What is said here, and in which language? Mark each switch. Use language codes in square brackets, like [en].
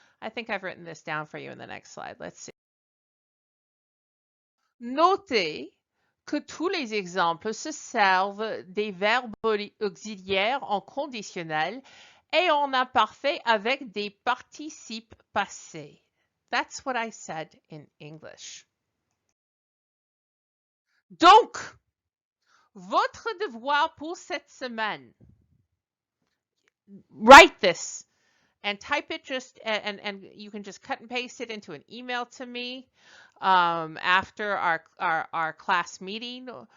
[en] I think I've written this down for you in the next slide. Let's see. [fr] Notez que tous les exemples se servent des verbes auxiliaires en conditionnel et en imparfait avec des participes passés. [en] That's what I said in English. [fr] Donc, votre devoir pour cette semaine, [en] write this and type it and you can just cut and paste it into an email to me after our class meeting.